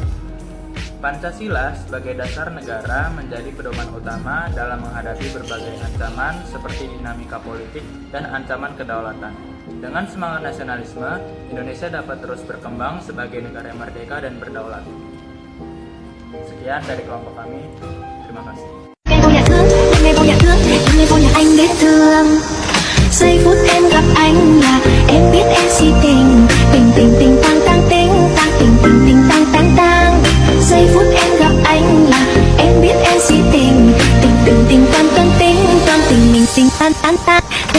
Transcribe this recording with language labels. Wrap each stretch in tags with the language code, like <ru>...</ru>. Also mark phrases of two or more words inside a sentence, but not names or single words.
<id>Pancasila sebagai dasar negara menjadi pedoman utama dalam menghadapi berbagai ancaman seperti dinamika politik dan ancaman kedaulatan. Dengan semangat nasionalisme, Indonesia dapat terus berkembang sebagai negara yang merdeka dan berdaulat. Sekian dari kelompok kami. Terima kasih.</id> <vi>Giây phút em gặp anh là em biết em si tình tình tình tình tang tang ting tang tình tình tình tang tang tang. Giây phút em gặp anh là em biết em si tình tình tình tình tang tang ting tang tình mình tình tan tan tan.</vi>